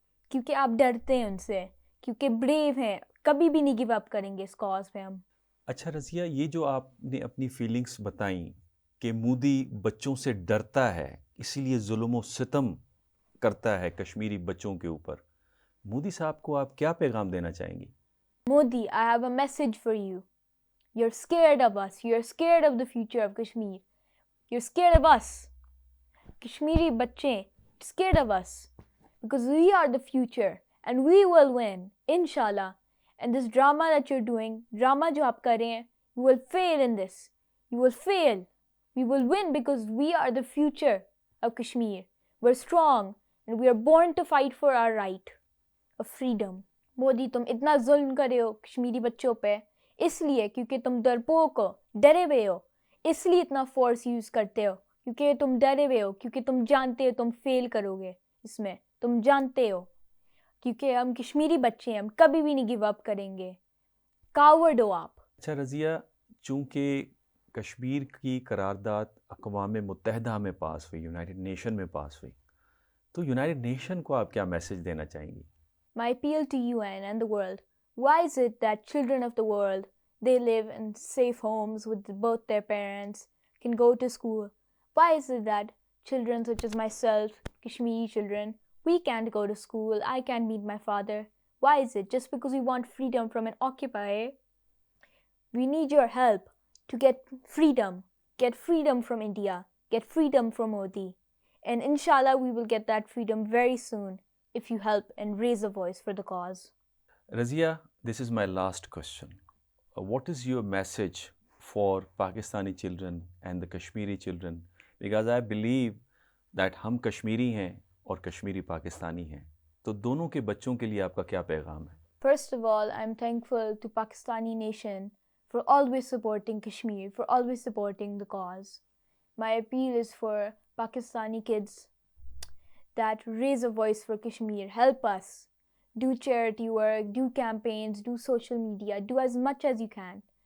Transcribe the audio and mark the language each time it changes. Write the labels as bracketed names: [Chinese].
[Urdu] کیونکہ آپ ڈرتے ہیں ان سے، کیونکہ بریو ہیں، کبھی بھی نہیں گیو اپ کریں گے اس کاز پہ ہم. اچھا رضیہ، یہ جو آپ نے اپنی فیلنگز بتائیں کہ مودی بچوں سے ڈرتا ہے اسی لیے ظلم و ستم کرتا ہے کشمیری بچوں کے اوپر، مودی صاحب کو آپ کیا پیغام دینا چاہیں گی؟ [English] Modi, I have a message for you. You're scared of us. You're scared of the future of Kashmir. You're scared of us. Kashmiri [Urdu] bache, [English] scared of us. Because we are the future and we will win, inshallah. And this drama that you're doing, [Urdu] drama jo aap kar rahe hain, [English] you will fail in this. You will fail. We will win because we are the future of Kashmir. We're strong and we are born to fight for our right of freedom. [Urdu] Modi تم اتنا ظلم کرے ہو کشمیری بچوں پہ اس لیے کیونکہ تم ڈرپوک ہو، ڈرے ہوئے ہو، اس لیے اتنا فورس یوز کرتے ہو، کیونکہ تم ڈرے ہوئے ہو، کیونکہ تم جانتے ہو تم فیل کرو گے اس میں، تم جانتے ہو. کیونکہ ہم کشمیری بچے ہیں، ہم کبھی بھی نہیں گیو اپ کریں گے. کاورڈ ہو آپ. اچھا رضیہ، چونکہ کشمیر کی قرارداد اقوام متحدہ میں پاس ہوئی، یونائٹڈ نیشن میں پاس ہوئی، تو یونائٹڈ نیشن کو آپ کیا میسج دینا چاہیں گی؟ [English] My appeal to UN and the world. Why is it that children of the world, they live in safe homes with both their parents, can go to school? Why is it that children such as myself, Kashmiri children, we can't go to school, I can't meet my father? Why is it? Just because we want freedom from an occupier? We need your help to get freedom from India, get freedom from Modi. And inshallah we will get that freedom very soon. If you help and raise a voice for the cause. Razia, this is my last question. What is your message for Pakistani children and the Kashmiri children? Because I believe that [Urdu] ہم کشمیری ہیں اور کشمیری پاکستانی ہیں، تو دونوں کے بچوں کے لیے آپ کا کیا پیغام ہے؟ [English] First of all, I'm thankful to Pakistani nation for always supporting Kashmir, for always supporting the cause. My appeal is for Pakistani kids that raise a voice for Kashmir. Help us. Do charity work, do campaigns, do social media, do as much as you can.